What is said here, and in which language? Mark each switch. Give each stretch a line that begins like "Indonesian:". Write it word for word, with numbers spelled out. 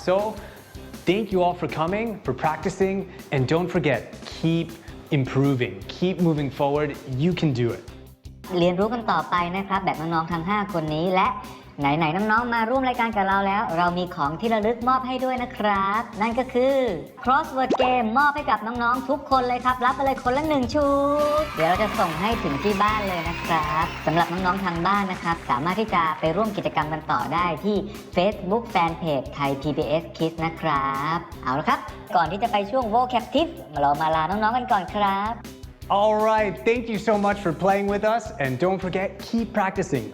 English: So, thank you all for coming, for practicing, and don't forget, keep improving, keep moving forward. You can do it.
Thai: เรียนรู้กันต่อไปนะครับแบบน้องๆทั้งห้าคนนี้และไหนๆน้องๆมาร่วมรายการกับเราแล้ว เรามีของที่ระลึกมอบให้ด้วยนะครับ นั่นก็คือ Crossword Game มอบให้กับน้องๆทุกคนเลยครับ รับไปเลยคนละหนึ่งชุด เดี๋ยวเราจะส่งให้ถึงที่บ้านเลยนะครับสำหรับน้องๆทางบ้านนะครับ สามารถที่จะไปร่วมกิจกรรมกันต่อได้ที่ Facebook Fanpage ไทย พี บี เอส Kids นะครับ เอาละครับก่อนที่จะไปช่วง Vocab Tips เรามาลาน้องๆกันก่อนครับ
English: All right, thank you so much for playing with us, and don't forget, keep practicing.